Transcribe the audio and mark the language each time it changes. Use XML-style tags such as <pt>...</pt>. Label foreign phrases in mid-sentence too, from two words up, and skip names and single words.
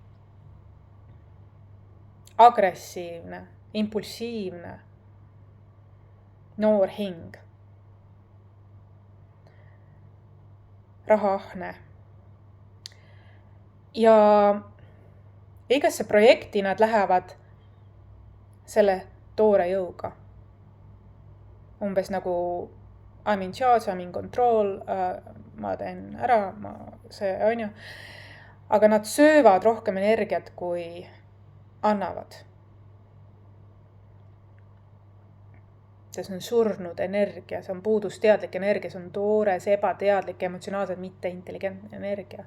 <et>Agressiivne, impulsiivne, noor hing, rahaahne. Ja igasse projekti nad lähevad selle toore jõuga. Umbes nagu</et> <en>I'm in charge, I'm in control,</en> <et>ma teen ära, see on ju. Aga nad söövad rohkem energiat, kui annavad. See on surnud energia, see on puudusteadlik energia, see on toores, ebateadlik, emotsionaalselt mitte intelligentne energia.</et>